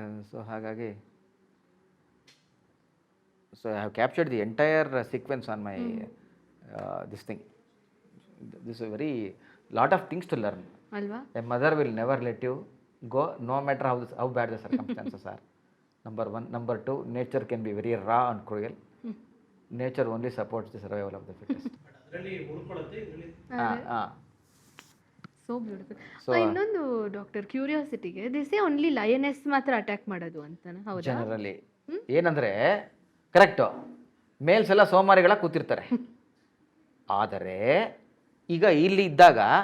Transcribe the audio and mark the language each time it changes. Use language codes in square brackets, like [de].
[en] So ಹಾಗಾಗಿ, so I have captured the entire sequence on my this thing. This is very lot of things to learn. [kn] ಅಲ್ವಾ? [en] A mother will never let you go, no matter how bad the circumstances are. Number 1. Number 2, nature can be very raw and cruel. Nature only supports the survival of the fittest. So beautiful. [kn] ಇನ್ನೊಂದು doctor, ಕ್ಯೂರಿಯಾಸಿಟಿಗೆ, this only lioness ಮಾತ್ರ attack ಮಾಡೋದು ಅಂತಾನೆ, ಹೌದಾ? Generally ಏನಂದರೆ, correct, mails ಎಲ್ಲ ಸೋಮಾರಿಗಳ ಕೂತಿರ್ತಾರೆ. ಆದರೆ ಈಗ ಇಲ್ಲಿ ಇದ್ದಾಗ